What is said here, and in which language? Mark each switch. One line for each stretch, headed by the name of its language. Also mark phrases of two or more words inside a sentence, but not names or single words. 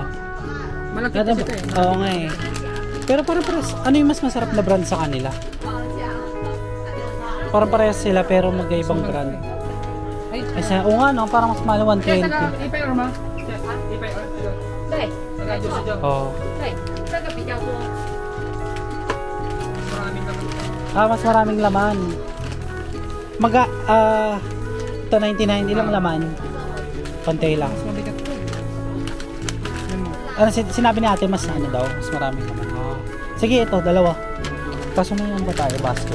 Filipino: Malaki kasi ito eh. Oo nga eh. Pero parang parehas, ano yung mas masarap na brand sa kanila? Parang parehas sila pero magkaibang brand. Ay, Kasi, oo nga no, parang mas mahal 120. ipay or ma? Ipay or?
Chinese: 对
Filipino: Nag-adjust. Oo.
Chinese: 对，这个比较多。
Filipino: Maraming naman. Mas maraming laman. Ito 99, ilang laman? Konti lang. Mas mabigat po. Ano, sinabi ni ate mas ano daw, mas maraming laman. Sige, ito, dalawa. Kaso may ba tayo, basket?